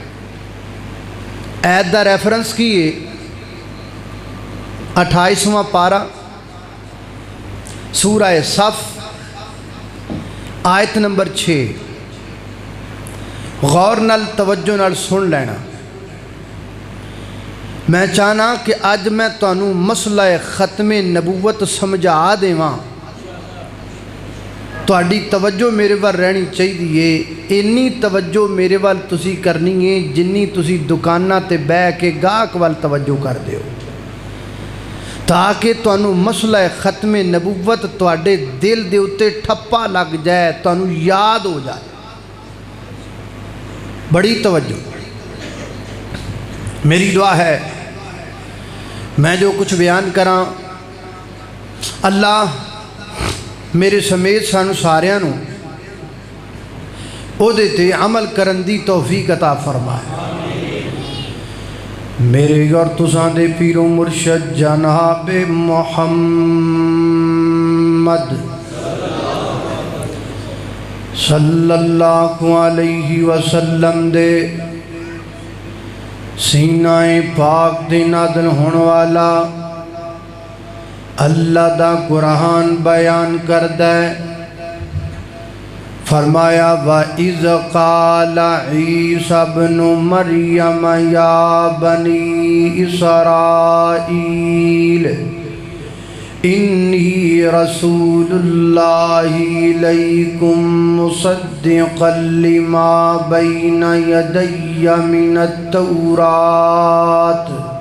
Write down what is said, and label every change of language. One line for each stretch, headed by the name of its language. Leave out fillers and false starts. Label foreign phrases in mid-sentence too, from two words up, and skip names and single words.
Punjabi: آیت دا ریفرنس کیے 28واں پارہ سورہ صف آیت نمبر 6۔ غور نال توجہ نال سن لینا۔ میں چاہنا کہ اج میں تانوں مسئلہ ختم نبوت سمجھا دیواں تہاڈی توجہ میرے وال رہنی چاہیے اینی توجہ میرے وال تسی کرنی ہے جنی تسی دکاناں تے بہ کے گاہک وال توجہ کر دیو تاکہ تانوں مسئلہ ختم نبوت تہاڈے دل دے اتے ٹھپا لگ جائے تانوں یاد ہو جائے بڑی توجہ میری دعا ہے میں جو کچھ بیان کراں اللہ میرے سمیت سانو ساریاں نو او دے تے عمل کرن دی توفیق عطا فرمائے میرے اور تساں دے پیر و مرشد جناب محمد صلی اللہ علیہ وسلم دے سینہ پاک دے نازل ہون والا اللہ دا قرآن بیان کردہ فرمایا
Arabic: وَإِذْ قَالَ عِيسَى ابْنُ مَرْيَمَ يَا بَنِي إِسْرَائِيلَ إِنِّي رَسُولُ اللَّهِ إِلَيْكُمْ مُصَدِّقًا لِمَا بَيْنَ يَدَيَّ مِنَ التَّوْرَاةِ